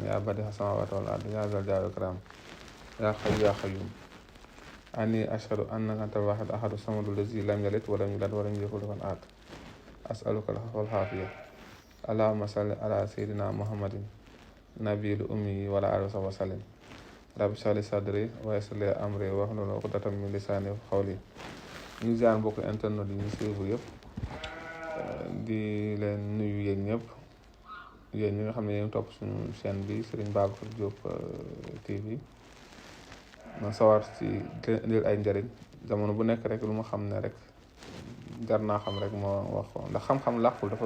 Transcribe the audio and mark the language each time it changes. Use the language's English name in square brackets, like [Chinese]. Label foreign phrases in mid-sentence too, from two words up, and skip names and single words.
[Arabic] يا بديع السماوات والأرض يا ذا الجلال والإكرام يا حي يا قيوم أني أشهد أنك أنت الواحد أحد الصمد الذي لم يلد ولم يولد ولم يكن له أحد أسألك العفو والعافية اللهم صل على سيدنا محمد نبي الأمي وعلى آله وصحبه وسلم رب اشرح لي صدري ويسر لي أمري واحلل عقدة من لساني يفقهوا قولي [Wolof] ñu ziar mbokk internet yi ñu suivre yëpp di leen nuyu yéen ñëpp yéen ñi nga xam ne yéen topp suñu chaîne bi Serigne Babacar Diop TV ma sawar ci indil ay njëriñ jamono bu nekk rek lu ma xam ne rek jar naa xam rek moo wax ko ndax xam-xam làqul dafa